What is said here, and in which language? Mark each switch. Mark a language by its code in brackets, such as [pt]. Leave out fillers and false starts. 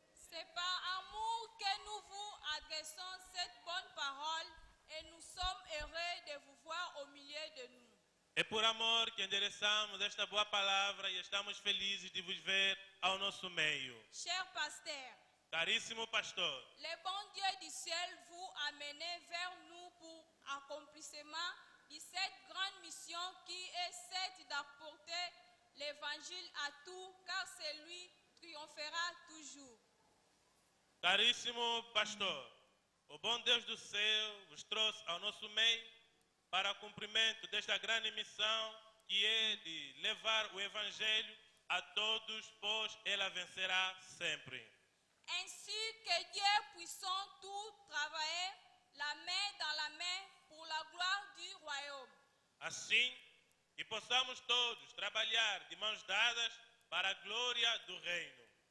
[fr] C'est par amour que nous vous adressons cette bonne parole et nous sommes heureux de vous voir au milieu de nous. [pt] É por amor que endereçamos esta boa palavra e estamos felizes de vos ver ao nosso meio. [fr] Cher pasteur, [pt] Carissimo pastor, [fr] le bon Dieu du ciel vous amène vers nous pour accomplissement de cette grande mission qui est celle d'apporter l'évangile à tous, car c'est lui triomphera toujours. [pt] caríssimo pastor, o bom Deus do céu vos trouxe ao nosso meio para cumprimento desta grande missão que é de levar o evangelho a todos, pois ela vencerá sempre. [fr] Ainsi que Dieu puissant tout travailler la main dans la main pour la gloire du royaume. [pt] Assim, que possamos todos trabalhar de mãos dadas para a glória do reino.